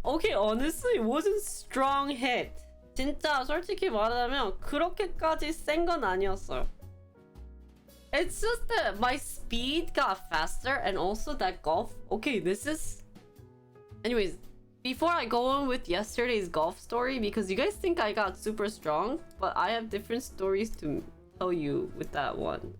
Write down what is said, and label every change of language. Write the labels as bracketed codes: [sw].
[en] Okay, honestly, it wasn't strong hit. [ko] 진짜 솔직히 말하자면 그렇게까지 센 건 아니었어요. [en] It's just that my speed got faster, and also that golf. Okay, this is. Anyways, before I go on with yesterday's golf story, because you guys think I got super strong, but I have different stories to tell you with that one.